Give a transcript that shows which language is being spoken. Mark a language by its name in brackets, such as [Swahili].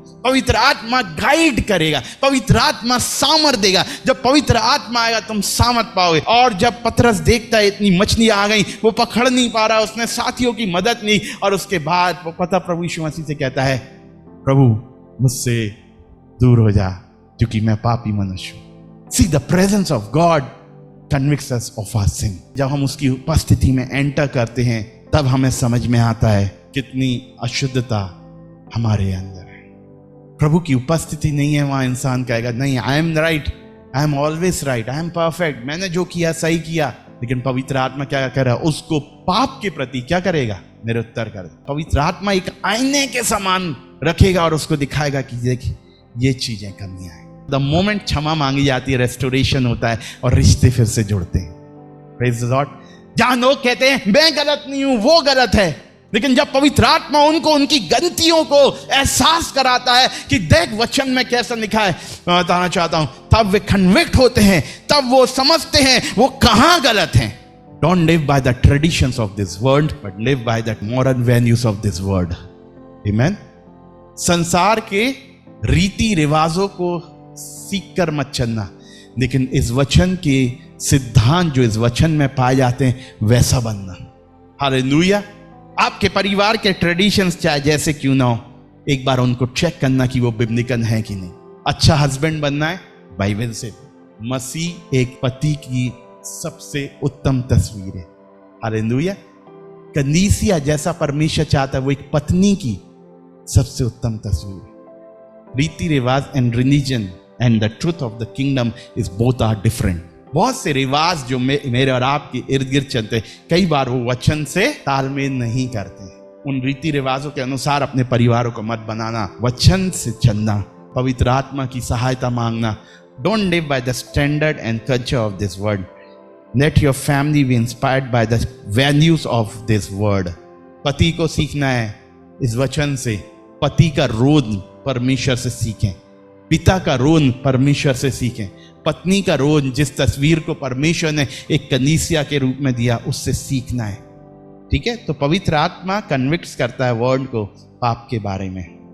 [Hindi] पवित्र आत्मा गाइड करेगा, पवित्र आत्मा सामर्थ देगा। जब पवित्र आत्मा आएगा तुम सामर्थ पाओगे। और जब पतरस देखता है इतनी मछलियां आ गई, वो पकड़ नहीं पा रहा, उसने साथियों की मदद ली, और उसके बाद वो पता प्रभु यीशु मसीह से कहता है प्रभु मुझसे दूर हो जा, क्योंकि मैं पापी मनुष्य हूं। [English] See, the presence of God convicts us of our sin. [Hindi] जब हम उसकी उपस्थिति में एंटर करते हैं, तब हमें समझ में आता है कितनी अशुद्धता हमारे अंदर है। प्रभु की उपस्थिति नहीं है, वहां इंसान कहेगा नहीं, [English] I am right, I am always right, I am perfect, [Hindi] मैंने जो किया सही किया। लेकिन पवित्र आत्मा क्या कर रहा है? उसको पाप के प्रति क्या करेगा? निरुत्तर कर। पवित्र आत्मा एक आईने के समान रखेगा और उसको दिखाएगा कि देख ये चीजें कमियां हैं। [English] the moment [Hindi] क्षमा मांगी जाती है, रेस्टोरेशन होता है और रिश्ते फिर से जुड़ते हैं। [English] Praise the lord. [Hindi] जहां लोग कहते हैं मैं गलत नहीं हूं, वो गलत है, लेकिन जब पवित्र आत्मा उनको उनकी गलतियों को एहसास कराता है कि देख वचन में कैसा लिखा है, मैं बताना चाहता हूं, तब वे कन्विक्ट होते हैं, तब वो समझते हैं वो कहां गलत हैं। [English] Don't live by the traditions of this world, but live by the moral values of this world. Amen. [Hindi] संसार के रीति रिवाजों को सीख कर मत चलना, लेकिन इस वचन के सिद्धांत जो इस वचन में पाए जाते हैं वैसा बनना। हालेलुया। आपके परिवार के ट्रेडिशंस चाहे जैसे क्यों ना हो, एक बार उनको चेक करना कि वो बिब्लिकल है कि नहीं। अच्छा हस्बैंड बनना है बाइबल से। मसीह एक पति की सबसे उत्तम तस्वीर है। हालेलुया। कलीसिया जैसा परमेश्वर चाहता है वो एक पत्नी की सबसे उत्तम तस्वीर है। [English] रीति रिवाज and religion and the truth of the kingdom is both are different. [Hindi] बहुत से रिवाज जो मेरे और आपके इर्द गिर्द चलते हैं, कई बार वो वचन से तालमेल नहीं करते। उन रीति रिवाजों के अनुसार अपने परिवारों को मत बनाना, वचन से चलना, पवित्र आत्मा की सहायता मांगना, [English] Don't live by the standard and culture of this world. Let your family be inspired by the values of this word. [Hindi] पति को सीखना है इस वचन से। पति का रोल परमेश्वर से सीखें, पिता का रोल परमेश्वर से सीखें, पत्नी का रोल जिस तस्वीर को परमेश्वर ने एक कलीसिया के रूप में दिया उससे सीखना है। ठीक है, तो पवित्र आत्मा कन्विक्ट्स करता है वर्ल्ड को पाप के बारे में।